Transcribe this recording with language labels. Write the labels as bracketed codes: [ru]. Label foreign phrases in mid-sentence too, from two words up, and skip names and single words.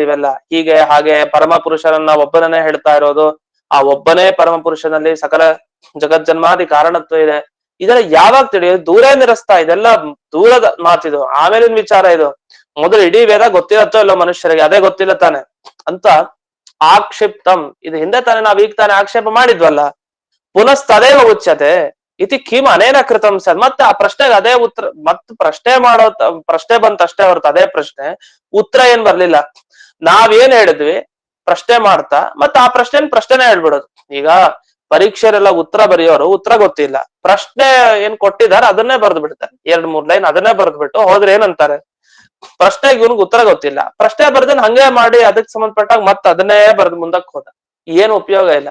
[kn] ಇವೆಲ್ಲ ಹೀಗೆ ಹಾಗೆ ಪರಮ ಪುರುಷರನ್ನ ಒಬ್ಬನನ್ನೇ ಹೇಳ್ತಾ ಇರೋದು, ಆ ಒಬ್ಬನೇ ಪರಮ ಪುರುಷನಲ್ಲಿ ಸಕಲ ಜಗಜ್ಜನ್ಮಾದಿ ಕಾರಣತ್ವ ಇದೆ. ಇದೆಲ್ಲ ಯಾವಾಗ ತಿಳಿಯೋದು? [sa] ದೂರೇ ನಿರಸ್ತಾ. [kn] ಇದೆಲ್ಲ ದೂರದ ಮಾತಿದು, ಆಮೇಲಿನ ವಿಚಾರ ಇದು. ಮೊದಲು ಇಡೀ ವೇದ ಗೊತ್ತಿರತ್ತೋ ಇಲ್ಲೋ ಮನುಷ್ಯರಿಗೆ, ಅದೇ ಗೊತ್ತಿಲ್ಲ ತಾನೆ ಅಂತ ಆಕ್ಷಿಪ್ತಂ, ಇದು ಹಿಂದೆ ತಾನೇ ನಾವ್ ಈಗ ತಾನೇ ಆಕ್ಷೇಪ ಮಾಡಿದ್ವಲ್ಲ. [sa] ಪುನಸ್ತದೇವ ಉಚ್ಯತೆ ಇತಿ ಕಿಮ್ ಅನೇನ ಕೃತಂ ಸರ್. [kn] ಮತ್ತೆ ಆ ಪ್ರಶ್ನೆಗೆ ಅದೇ ಉತ್ತರ, ಮತ್ ಪ್ರಶ್ನೆ ಪ್ರಶ್ನೆ ಬಂತಷ್ಟೇ ಹೊರತು ಅದೇ ಪ್ರಶ್ನೆ, ಉತ್ತರ ಏನ್ ಬರ್ಲಿಲ್ಲ. ನಾವೇನ್ ಹೇಳಿದ್ವಿ ಪ್ರಶ್ನೆ ಮಾಡ್ತಾ ಮತ್ತೆ ಆ ಪ್ರಶ್ನೆನೇ ಹೇಳ್ಬಿಡೋದು. ಈಗ ಪರೀಕ್ಷೆರೆಲ್ಲ ಉತ್ತರ ಬರೆಯೋರು ಉತ್ತರ ಗೊತ್ತಿಲ್ಲ, ಪ್ರಶ್ನೆ ಏನ್ ಕೊಟ್ಟಿದ್ದಾರೆ ಅದನ್ನೇ ಬರೆದು ಬಿಡ್ತಾರೆ, 2-3 ಲೈನ್ ಅದನ್ನೇ ಬರೆದು ಬಿಟ್ಟು ಹೋದ್ರೆ ಏನಂತಾರೆ, ಪ್ರಶ್ನೆಗೆ ಇವ್ನಿಗೆ ಉತ್ತರ ಗೊತ್ತಿಲ್ಲ, ಪ್ರಶ್ನೆ ಬರ್ದನ್ ಹಂಗೆ ಮಾಡಿ ಅದಕ್ಕೆ ಸಂಬಂಧಪಟ್ಟಾಗ ಮತ್ತೆ ಅದನ್ನೇ ಬರೆದು ಮುಂದಕ್ಕೆ ಹೋದ, ಏನು ಉಪಯೋಗ ಇಲ್ಲ.